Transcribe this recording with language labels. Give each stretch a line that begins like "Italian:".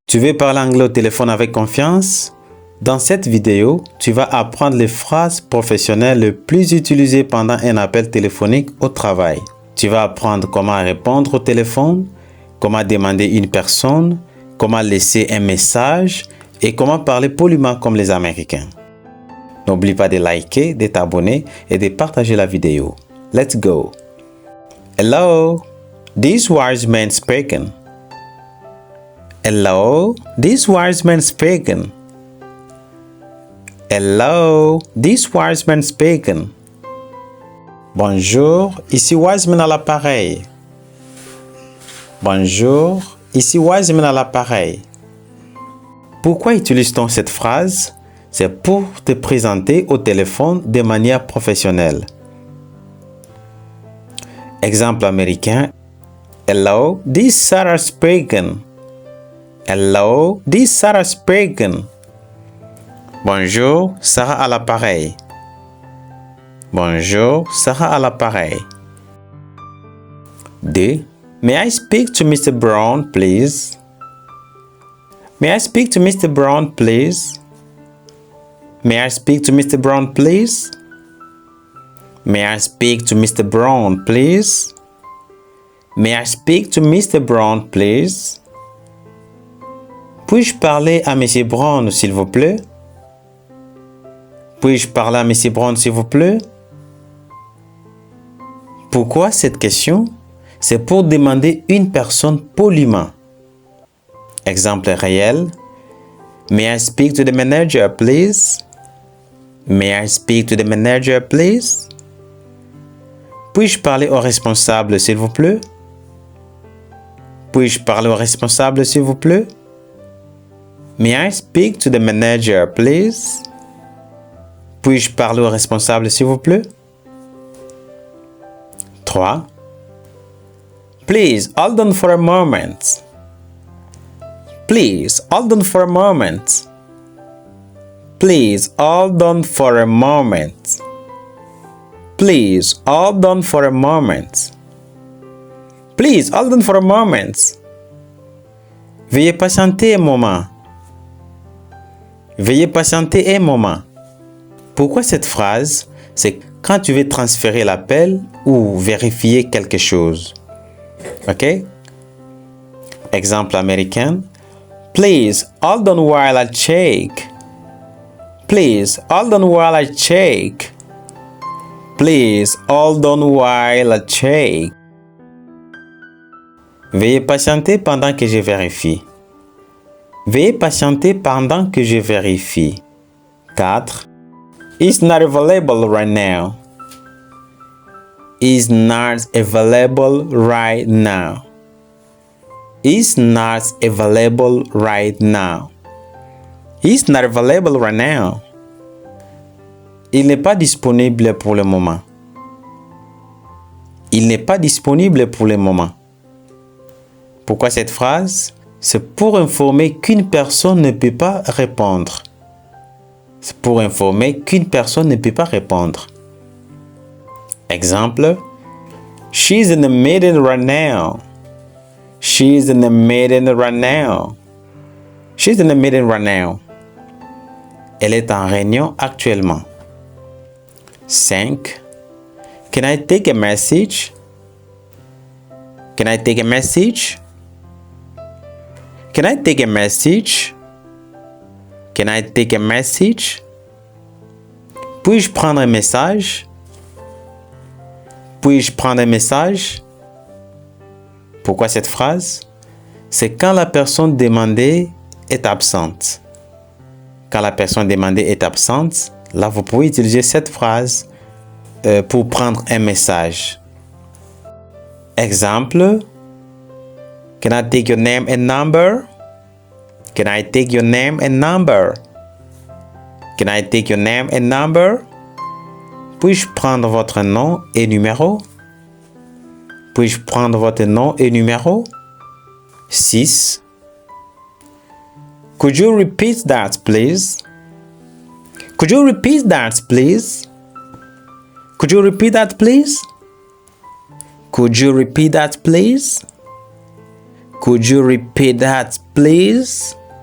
French: Tu veux parler anglais au téléphone avec confiance? Dans cette vidéo, tu vas apprendre les phrases professionnelles les plus utilisées pendant un appel téléphonique au travail. Tu vas apprendre comment répondre au téléphone, comment demander une personne, comment laisser un message et comment parler poliment comme les Américains. N'oublie pas de liker, de t'abonner et de partager la vidéo.
English: Let's go! Hello, this wise man speaking. Hello, this wise man speaking. Hello, this wise man speaking.
French: Bonjour, ici Wiseman à l'appareil. Bonjour, ici Wiseman à l'appareil. Pourquoi utilise-t-on cette phrase? C'est pour te présenter au téléphone de manière professionnelle. Exemple américain.
English: Hello, this Sarah speaking. Hello, this Sarah speaking.
French: Bonjour, Sarah à l'appareil. Bonjour, Sarah à l'appareil.
English: 2. May I speak to Mr. Brown, please? May I speak to Mr. Brown, please? May I speak to Mr. Brown, please? May I speak to Mr. Brown, please? May I speak to Mr. Brown, please?
French: Puis-je parler à Monsieur Brown, s'il vous plaît? Puis-je parler à Monsieur Brown, s'il vous plaît? Pourquoi cette question? C'est pour demander une personne poliment. Exemple réel.
English: May I speak to the manager, please? May I speak to the manager, please?
French: Puis-je parler au responsable, s'il vous plaît? Puis-je parler au responsable, s'il vous plaît?
English: May I speak to the manager, please?
French: Puis-je parler au responsable, s'il vous plaît? 3.
English: Please, hold on for a moment. Please, hold on for a moment. Please, hold on for a moment. Please, hold on for a moment. Please, hold on for a moment.
French: Veuillez patienter un moment. Veuillez patienter un moment. Pourquoi cette phrase? C'est quand tu veux transférer l'appel ou vérifier quelque chose. OK? Exemple américain.
English: Please, hold on while I check. Please, hold on while I check. Please, hold on while I check.
French: Veuillez patienter pendant que je vérifie. Veuillez patienter pendant que je vérifie. 4.
English: It's not available right now. It's not available right now. It's not available right now. It's not available right now.
French: Il n'est pas disponible pour le moment. Il n'est pas disponible pour le moment. Pourquoi cette phrase? C'est pour informer qu'une personne ne peut pas répondre. C'est pour informer qu'une personne ne peut pas répondre. Exemple.
English: She's in the meeting right now. She's in the meeting right now. She's in the meeting right now.
French: Elle est en réunion actuellement.
English: 5. Can I take a message? Can I take a message? Can I take a message? Can I take a message?
French: Puis-je prendre un message? Puis-je prendre un message? Pourquoi cette phrase? C'est quand la personne demandée est absente. Quand la personne demandée est absente, là, vous pouvez utiliser cette phrase pour prendre un message. Exemple.
English: Can I take your name and number? Can I take your name and number? Can I take your name and number?
French: Puis-je prendre votre nom et numéro? Puis-je prendre votre nom et numéro? 6.
English: Could you repeat that, please? Could you repeat that, please? Could you repeat that, please? Could you repeat that, please? Could you repeat that, please?